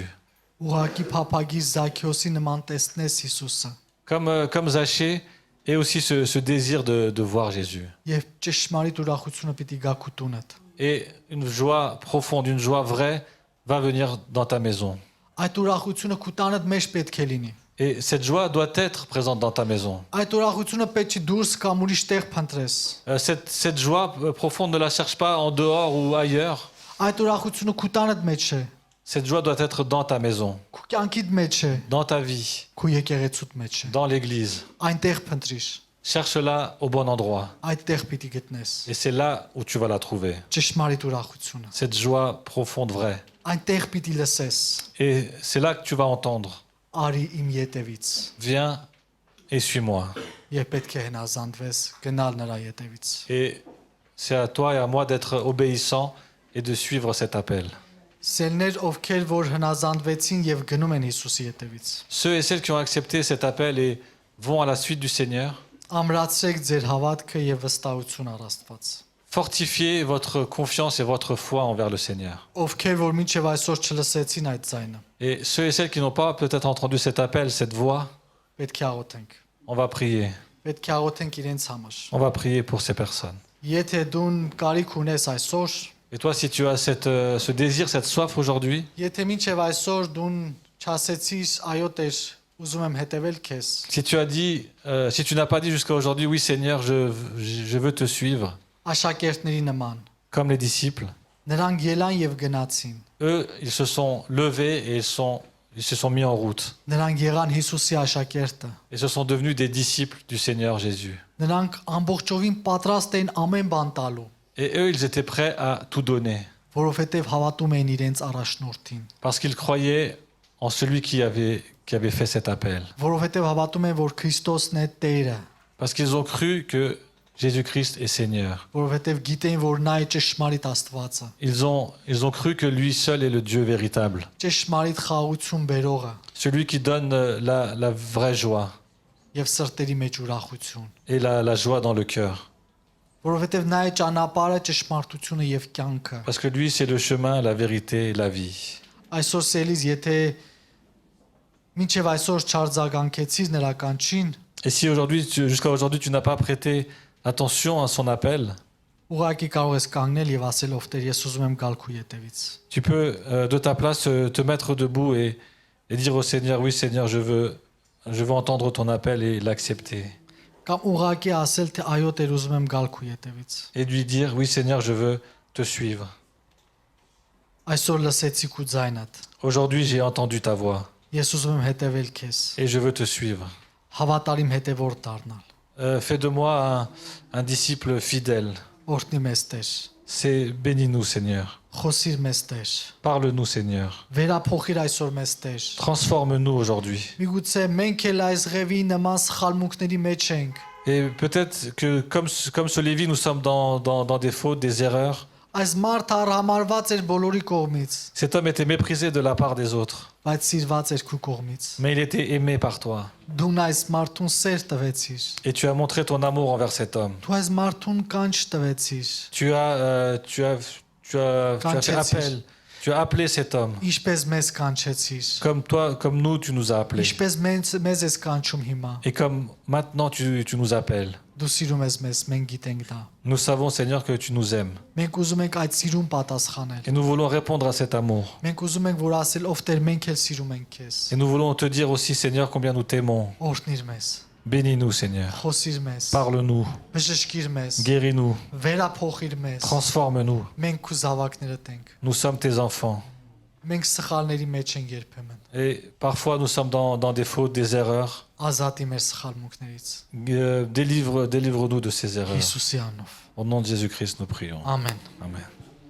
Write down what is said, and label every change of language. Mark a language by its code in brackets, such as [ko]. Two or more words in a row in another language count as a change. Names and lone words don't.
[hy] Ուղակի փափագիր Զաքեոսի նման տեսնես Հիսուսը։ [fr] Comme Zachée et aussi ce désir de voir Jésus. [hy] Եվ ճշմարիտ ուրախությունը պիտի գա քո տունդ։ [fr] Et une joie profonde, une joie vraie va venir dans ta maison. [hy] Այդ ուրախությունը քո տանդ մեջ պետք է լինի։ [fr] Et cette joie doit être présente dans ta maison. [hy] Այդ ուրախությունը պետք չի դուրս կամ ուրիշ տեղ փնտրես։ [fr] Cette joie profonde ne la cherche pas en dehors ou ailleurs. [hy] Այդ ուրախությունը քո տանդ մեջ է, [fr] Cette joie doit être dans ta maison, [hy] քո կյանքիդ մեջ է, [fr] dans ta vie, [hy] քո եկեղեցուդ մեջ է։ [fr] dans l'église. [hy] Այնտեղ փնտրիր, [fr] Cherche-la au bon endroit. [hy] այդտեղ պիտի գտնես։ [fr] Et c'est là où tu vas la trouver. [hy] Ճշմարիտ ուրախությունը։ [fr] Cette joie profonde, vraie. [hy] Այնտեղ պիտի լսես։ [fr] Et c'est là que tu vas entendre. [hy] Արի իմ ետևից։ [fr] Viens et suis-moi. [hy] Եվ պետք է հնազանդվես գնալ նրա ետևից։ [fr] Et c'est à toi et à moi d'être obéissants et de suivre cet appel. [hy] Սելներ, ովքեր որ հնազանդվեցին եւ գնում են Հիսուսի ետևից։ [fr] Ceux et celles qui ont accepté cet appel et vont à la suite du Seigneur, [hy] Ամրացրեք ձեր հավատքը եւ վստահություն առ Աստված։ [fr] fortifiez votre confiance et votre foi envers le Seigneur. [hy] Ովքեր որ մինչեւ այսօր չլսեցին այդ ձայնը, [fr] Et ceux et celles qui n'ont pas peut-être entendu cet appel, cette voix, [hy] պետք է աղոթենք։ [fr] on va prier. [hy] Պետք է աղոթենք իրենց համար։ [fr] On va prier pour ces personnes. [hy] Եթե դու կարիք ունես այսօր, [fr] Et toi, si tu as ce désir, cette soif aujourd'hui, [hy] եթե մինչեւ այսօր դու չասեցիր այո Տեր, ուզում եմ հետևել քեզ, [fr] si tu as dit, si tu n'as pas dit jusqu'à aujourd'hui, oui Seigneur, je veux te suivre, [hy] աշակերտների նման, [fr] comme les disciples, [hy] նրանք ելան եւ գնացին։ [fr] eux, ils se sont levés et ils se sont mis en route. [hy] Նրանք եղան Հիսուսի աշակերտը։ [fr] Et se sont devenus des disciples du Seigneur Jésus. [hy] Նրանք ամբողջովին պատրաստ էին ամեն բան տալու, [fr] Et eux, ils étaient prêts à tout donner, [hy] որովհետեւ հավատում էին իրենց առաջնորդին, [fr] parce qu'ils croyaient en celui qui avait fait cet appel. [hy] որովհետեւ հավատում են, որ Քրիստոսն է Տերը, [fr] Parce qu'ils ont cru que Jésus-Christ est Seigneur. [hy] որովհետեւ գիտեն, որ նա է ճշմարիտ Աստվածը, [fr] Ils ont cru que lui seul est le Dieu véritable, [hy] ճշմարիտ խաղաղություն բերողը [fr] celui qui donne la vraie joie [hy] եւ սրտերի մեջ ուրախություն, [fr] et la joie dans le cœur. [hy] որովհետեւ նա է ճանապարհը, ճշմարտությունը եւ կյանքը։ [fr] Parce que lui, c'est le chemin, la vérité et la vie. [hy] Այսօր սելից, եթե մինչեւ այսօր չարձագանքեցիր նրա կանչին, [fr] Et si jusqu'à aujourd'hui, tu n'as pas prêté attention à son appel, [hy] ուղղակի կարող ես կանգնել եւ ասել ով Տեր, ես ուզում եմ գալ քո ետևից։ [fr] tu peux de ta place te mettre debout et dire au Seigneur, oui Seigneur, je veux entendre ton appel et l'accepter. [hy] Կամ ուղղակի ասել թե այո Տեր, ուզում եմ գալ քո ետևից։ [fr] Et lui dire, oui Seigneur, je veux te suivre. [hy] Այսօր լսեցի քո ձայնդ։ [fr] Aujourd'hui, j'ai entendu ta voix [hy] Ես ուզում եմ հետևել քեզ։ [fr] et je veux te suivre. [hy] Հավատարիմ հետևորդ դառնալ։ [fr] Fais de moi un disciple fidèle. [hy] Օրհնի մեզ Տեր։ [fr] C'est bénis-nous, Seigneur. [hy] Խոսիր մեզ Տեր։ [fr] Parle-nous, Seigneur. [hy] Վերափոխիր այսօր մեզ Տեր։ [fr] Transforme-nous aujourd'hui. [hy] Միգուցե մենք էլ այս ղևի նման սխալմունքների մեջ ենք։ [fr] Et peut-être que comme ce Lévi, nous sommes dans des fautes, des erreurs. [hy] Այս մարդը արհամարված էր բոլորի կողմից, [fr] Cet homme était méprisé de la part des autres, [hy] բայց սիրված էր քու կողմից։ [fr] mais il était aimé par toi. [hy] Դու այս մարդուն սեր տվեցիր։ [fr] Et tu as montré ton amour envers cet homme. [hy] Դու այս մարդուն կանչ տվեցիր։ [fr] Tu as appelé cet homme. [hy] Ինչպես մեզ կանչեցիր։ [fr] Comme nous, tu nous as appelés. [hy] Ինչպես մեզ ես կանչում հիմա։ [fr] Et comme maintenant, tu nous appelles. [hy] Դու սիրում ես մեզ, մենք գիտենք դա։ [fr] Nous savons, Seigneur, que tu nous aimes. [hy] Մենք ուզում ենք այդ սիրուն պատասխանել։ [fr] Et nous voulons répondre à cet amour. [hy] Մենք ուզում ենք որ ասել ով Տեր մենք էլ սիրում ենք քեզ։ [fr] Et nous voulons te dire aussi, Seigneur, combien nous t'aimons. [hy] Օրհնիր մեզ։ [fr] Bénis-nous, Seigneur. [hy] Խոսիր մեզ։ [fr] Parle-nous. [hy] Բժշկիր մեզ։ [fr] Guéris-nous. [hy] Վերափոխիր մեզ։ [fr] Transforme-nous. [hy] Մենք քու զավակներդ ենք։ [fr] Nous sommes tes enfants. [hy] Մենք սխալների մեջ ենք երբեմն։ [fr] Et parfois, nous sommes dans des fautes, des erreurs. [hy] Ազատի մեր սխալմունքներից։ [fr] Délivre-nous de ces erreurs. [hy] Հիսուսի անով։ [fr] Au nom de Jésus-Christ, nous prions. [hy] Ամեն։ [fr] Amen.